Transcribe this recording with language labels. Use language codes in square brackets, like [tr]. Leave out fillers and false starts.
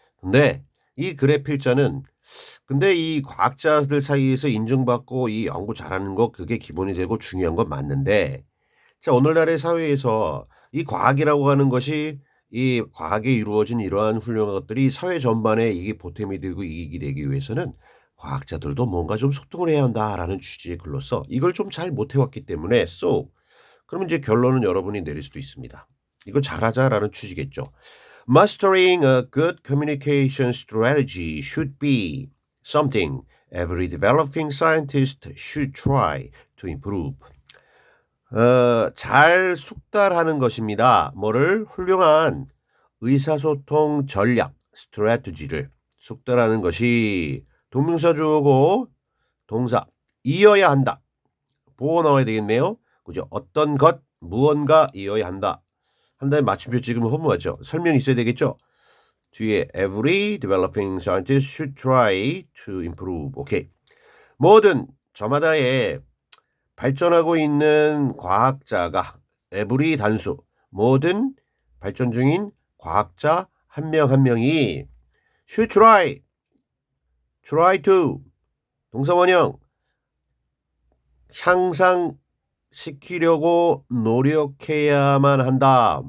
[ko] 근데 이 글의 필자는 근데 이 과학자들 사이에서 인정받고 이 연구 잘하는 거 그게 기본이 되고 중요한 건 맞는데 자 오늘날의 사회에서 이 과학이라고 하는 것이 이 과학에 이루어진 이러한 훌륭한 것들이 사회 전반에 이게 보탬이 되고 이익이 되기 위해서는 과학자들도 뭔가 좀 소통을 해야 한다라는 취지의 글로서 이걸 좀 잘 못해왔기 때문에 so 그러면 이제 결론은 여러분이 내릴 수도 있습니다. 이거 잘하자라는 취지겠죠. [en] Mastering a good communication strategy should be something every developing scientist should try to improve. [ko] 잘 숙달하는 것입니다. 뭐를 훌륭한 의사소통 전략 스트래티지를 숙달하는 것이 동명사 주어고 동사 이어야 한다. 보어 나와야 되겠네요. 그죠? 어떤 것 무언가 이어야 한다. 한 다음에 마침표 지금 허무하죠. 설명이 있어야 되겠죠. 뒤에 [en] every developing scientist should try to improve. [ko] 오케이. 뭐든 저마다의 발전하고 있는 과학자가 every 단수 모든 발전 중인 과학자 한 명 한 명이 [en] should try to [ko] 동사원형 향상시키려고 노력해야만 한다.